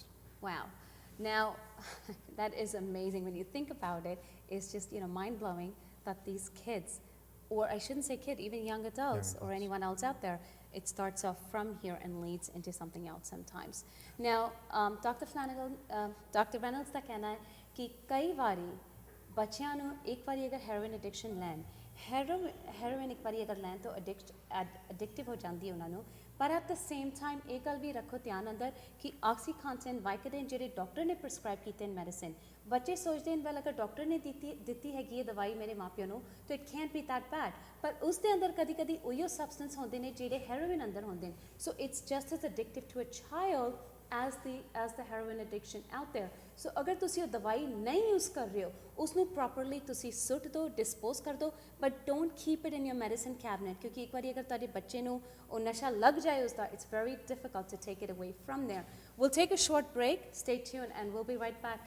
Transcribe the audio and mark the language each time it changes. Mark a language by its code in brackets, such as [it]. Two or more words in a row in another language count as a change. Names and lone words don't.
[en] Wow. Now, that is amazing. When you think about it, it's just, mind-blowing that these kids, or I shouldn't say kid, even young adults or anyone else out there, it starts off from here and leads into something else sometimes. [pa] Now, Dr. Reynolds ਦਾ ਕਹਿਣਾ ਹੈ ਕਿ ਕਈ ਵਾਰੀ ਬੱਚਿਆਂ ਨੂੰ ਇੱਕ ਵਾਰੀ ਅਗਰ [en] heroin addiction [pa] ਲੈਣ ਹੈਰੋਇਨ ਇੱਕ ਵਾਰੀ ਅਗਰ ਲੈਣ ਤਾਂ ਐਡਿਕਟਿਵ ਹੋ ਜਾਂਦੀ ਹੈ ਉਹਨਾਂ ਨੂੰ ਪਰ [en] at the same time [pa] ਇਹ ਗੱਲ ਵੀ ਰੱਖੋ ਧਿਆਨ ਅੰਦਰ ਕਿ ਆਕਸੀਕਾਂਟਨ ਵਾਈਕੋਡਿਨ ਜਿਹੜੇ ਡਾਕਟਰ ਨੇ ਪ੍ਰਿਸਕ੍ਰਾਈਬ ਕੀਤੇ ਨੇ ਮੈਡੀਸਿਨ ਬੱਚੇ ਸੋਚਦੇ ਨੇ ਵੈਲ ਅਗਰ ਡਾਕਟਰ ਨੇ ਦਿੱਤੀ ਹੈਗੀ ਇਹ ਦਵਾਈ ਮੇਰੇ ਮਾਪਿਆਂ ਨੂੰ ਤਾਂ [en] it can't be that bad [pa] ਪਰ ਉਸ ਦੇ ਅੰਦਰ ਕਦੀ ਕਦੀ ਉਹੀਓ ਸਬਸਟੈਂਸ ਹੁੰਦੇ ਨੇ ਜਿਹੜੇ ਹੈਰੋਇਨ ਅੰਦਰ ਹੁੰਦੇ ਨੇ [en] so it's just as addictive to a child as the heroin addiction out there. [pa] So ਅਗਰ ਤੁਸੀਂ ਉਹ ਦਵਾਈ ਨਹੀਂ ਯੂਜ਼ ਕਰ ਰਹੇ ਹੋ ਉਸਨੂੰ ਪ੍ਰੋਪਰਲੀ ਤੁਸੀਂ ਸੁੱਟ ਦਿਓ ਡਿਸਪੋਜ਼ ਕਰ ਦਿਓ [en] but don't keep it in your medicine cabinet [pa] ਕਿਉਂਕਿ ਇੱਕ ਵਾਰੀ ਅਗਰ ਤੁਹਾਡੇ ਬੱਚੇ ਨੂੰ ਉਹ ਨਸ਼ਾ ਲੱਗ ਜਾਏ ਉਸਦਾ [en] it's very difficult to take it away from there. We'll take a short break. Stay tuned and we'll be right back.